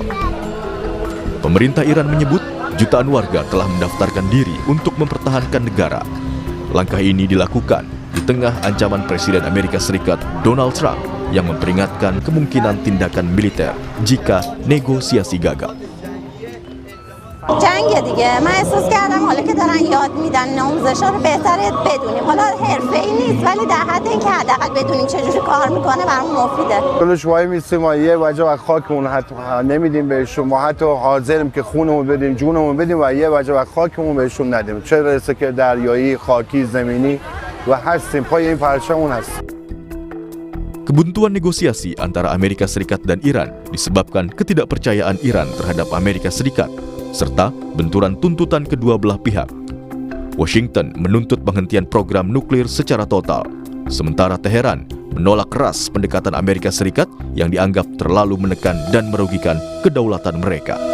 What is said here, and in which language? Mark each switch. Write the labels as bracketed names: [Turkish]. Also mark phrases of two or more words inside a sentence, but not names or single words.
[Indonesian] Pemerintah Iran menyebut jutaan warga telah mendaftarkan diri untuk mempertahankan negara. Langkah ini dilakukan di tengah ancaman Presiden Amerika Serikat Donald Trump yang memperingatkan kemungkinan tindakan militer jika negosiasi gagal. [Persian] جنگ دیگه من احساس کردم حالا که دارن یاد میدن آموزش‌ها رو بهتره بدونیم حالا حرفه‌ای نیست ولی در حد اینکه حداقل بدونیم چجوری کار میکنه برام مفیده. جلوش وای میستیم و یه وجه از خاکمون حتی نمیدیم بهشون ما حتی حاضریم که خونمون بدیم جونمون بدیم و یه وجه از خاکمون بهشون ندیم چه برسه که دریایی خاکی زمینی و هستیم پای این پرچممون هستیم. [Indonesian] Kebuntuan negosiasi antara Amerika Serikat dan Iran disebabkan ketidakpercayaan Iran terhadap Amerika Serikat serta benturan tuntutan kedua belah pihak. Washington menuntut penghentian program nuklir secara total, sementara Teheran menolak keras pendekatan Amerika Serikat yang dianggap terlalu menekan dan merugikan kedaulatan mereka.